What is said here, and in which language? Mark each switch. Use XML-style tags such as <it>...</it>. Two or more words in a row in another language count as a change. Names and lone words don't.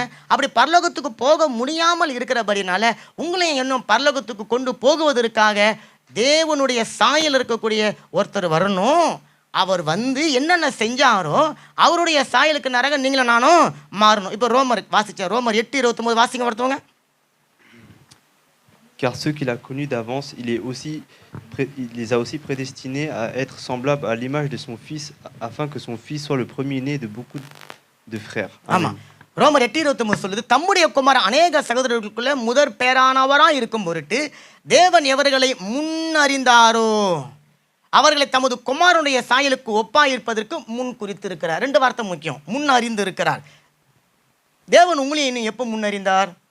<ta>அப்படி பரலோகத்துக்கு போக முடியாமல் இருக்கிறபடினால உங்களையும் இன்னும் பரலோகத்துக்கு கொண்டு போகுவதற்காக தேவனுடைய சாயல் இருக்கக்கூடிய ஒருத்தர் வரணும். அவர் வந்து என்னென்ன செஞ்சாரோ அவருடைய சாயலுக்கு நரக நீங்களும் நானும் மாறணும். இப்போ ரோமர் வாசிச்சேன், ரோமர் 8:29 வாசிங்க ஒருத்தவங்க.</ta> <fr>Car ceux qu'il a connus d'avance, il les a aussi prédestinés à être semblables à l'image de son Fils, afin que son Fils soit le premier-né de beaucoup de frères. Amen.</fr> <ta>ரோமர் 8:29 சொல்லுது, தம்முடைய குமாரன் அநேக சகோதரர்களுக்குள்ள முதற் பேரானவராக இருக்கும் பொருட்டு தேவன் எவர்களை முன்னறிந்தாரோ. அவர்களை தமது குமாரனுடைய சாயலுக்கு ஒப்பாயிருப்பதற்கு முன் குறித்திருக்கிறார். 2 வார்த்தை முக்கியம். முன் அறிந்து இருக்கிறார். தேவன் உங்களையும் இன்னும் எப்போ முன்னறிந்தார்?</ta>